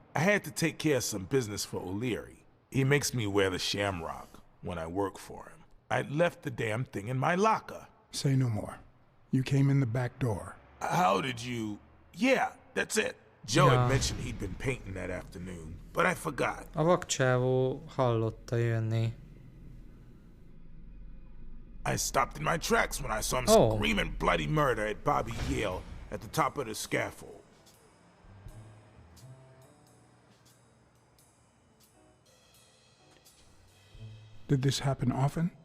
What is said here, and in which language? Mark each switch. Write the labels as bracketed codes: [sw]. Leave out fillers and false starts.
[en] I had to take care of some business for O'Leary. He makes me wear the shamrock when I work for him. I left the damn thing in my locker. Say no more. You came in the back door. How did you... Yeah, that's it. Joe Yeah. had mentioned he'd been painting that afternoon, but I forgot. [hu] A vakcsávó hallotta jönni. [en] I stopped in my tracks when I saw him Oh. screaming bloody murder at Bobby Yale at the top of the scaffold. Did this happen often?